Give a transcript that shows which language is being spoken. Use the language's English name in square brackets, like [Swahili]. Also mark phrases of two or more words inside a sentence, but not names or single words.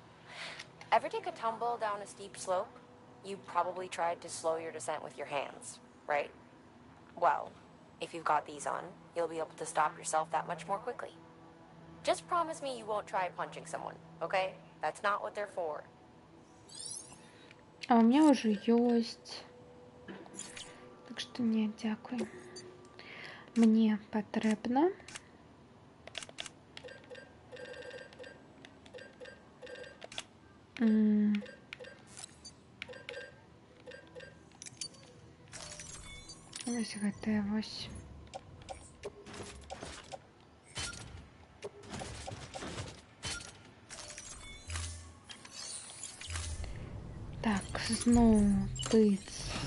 [English] Ever take a tumble down a steep slope? You probably tried to slow your descent with your hands, right? Well, if you've got these on, you'll be able to stop yourself that much more quickly. Just promise me you won't try punching someone, okay? That's not what they're for. [Russian] А у меня уже есть. Так что не, [Ukrainian] дякую. Мне потрібно. [Belarusian] Ось гэта вось. Так, зноў тыц.